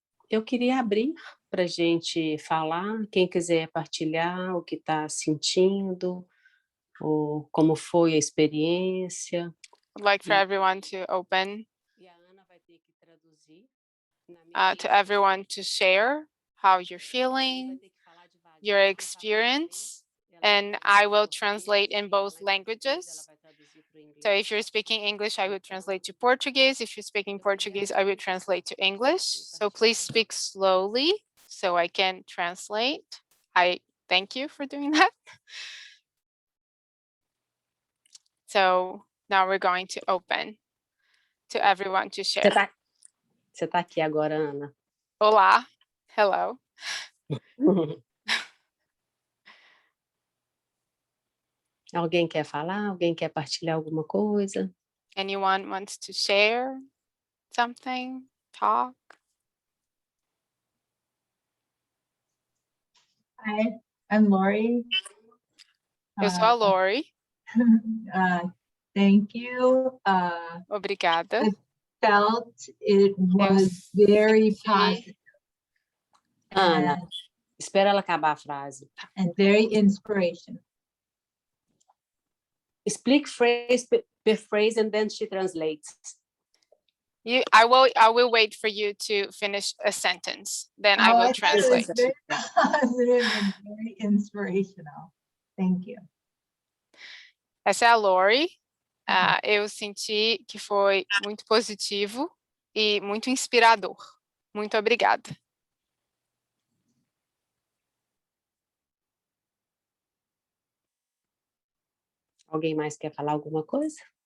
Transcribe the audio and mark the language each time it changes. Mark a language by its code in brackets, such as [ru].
[pt] Eu queria abrir para a gente falar, quem quiser partilhar o que está sentindo, ou como foi a experiência. [en] I'd like for everyone to open, [pt] E a Ana vai ter que traduzir. [en] to everyone to share how you're feeling, your experience, and I will translate in both languages. So if you're speaking English, I will translate to Portuguese. If you're speaking Portuguese, I will translate to English. So please speak slowly so I can translate. I thank you for doing that. So now we're going to open to everyone to share. [pt] Você tá aqui agora, Ana. Olá, [en] hello. [pt] Alguém quer falar? Alguém quer partilhar alguma coisa? [en] Anyone wants to share something, talk? Hi, I'm Lori. [pt] Eu sou a Lori. [en] Thank you. [pt] Obrigada. [en] I felt it was very [pt] senti- [en] positive [pt] Ana, espera ela acabar a frase. [en] and very inspirational. Speak phrase per phrase and then she translates. I will wait for you to finish a sentence. Then I will I thought it was translate. very positive and very inspirational. Thank you. [pt] Essa é a Lori. Eu senti que foi muito positivo e muito inspirador. Muito obrigada. Alguém mais quer falar alguma coisa?